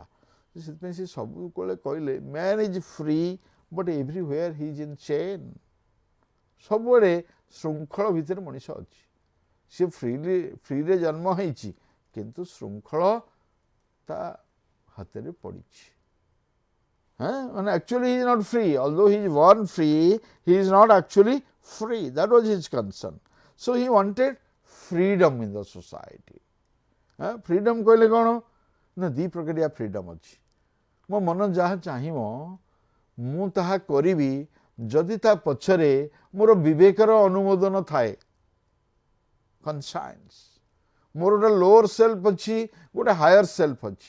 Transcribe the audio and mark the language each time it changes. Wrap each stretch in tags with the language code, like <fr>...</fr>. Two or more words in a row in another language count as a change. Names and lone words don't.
<or>ସେଥିପାଇଁ ସେ ସବୁବେଳେ କହିଲେ</or> <en>man is free but everywhere he is in chain.</en> <or>ସବୁବେଳେ ଶୃଙ୍ଖଳ ଭିତରେ ମଣିଷ ଅଛି। ସେ ଫ୍ରିରେ ଜନ୍ମ ହେଇଛି, କିନ୍ତୁ ଶୃଙ୍ଖଳ ତା ହାତରେ ପଡ଼ିଛି।</or> <en>ମାନେ actually he is not free. Although he is born free, he is not actually free. That was his concern. So he wanted freedom in the society.</en> <or>Freedom କହିଲେ କ'ଣ ନା ଦୁଇ ପ୍ରକାରିଆ ଫ୍ରିଡମ୍ ଅଛି। ମୋ ମନ ଯାହା ଚାହିଁବ ମୁଁ ତାହା କରିବି, ଯଦି ତା ପଛରେ ମୋର ବିବେକର ଅନୁମୋଦନ ଥାଏ। କନସାଇନ୍ସ। ମୋର ଗୋଟେ</or> <en>lower self</en> <or>ଅଛି, ଗୋଟେ</or> <en>higher self</en> <or>ଅଛି।</or>